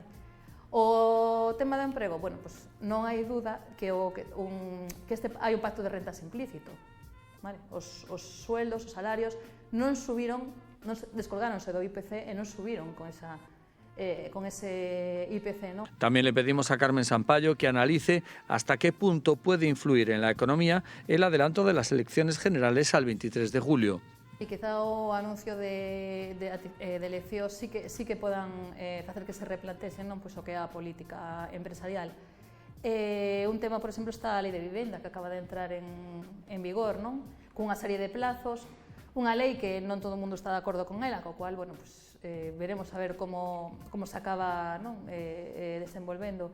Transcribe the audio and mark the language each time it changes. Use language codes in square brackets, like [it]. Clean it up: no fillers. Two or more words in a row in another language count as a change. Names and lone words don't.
[gl] O tema do emprego, pues non hai duda que hai un pacto de rentas implícito. Vale? Os sueldos, os salarios non subiron, descolgáronse do IPC e non subiron con ese IPC, ¿no? [es] También le pedimos a Carmen Sampayo que analice hasta qué punto puede influir en la economía el adelanto de las elecciones generales al 23 de julio. [gl] E quizá o anuncio de eleccións sí que podan facer que se replantexen pues, o que é a política empresarial. Un tema, por exemplo, está a Lei de Vivenda, que acaba de entrar en vigor, non? Cunha serie de plazos, unha lei que non todo o mundo está de acordo con ela, co cual, pues, veremos a ver como se acaba desenvolvendo.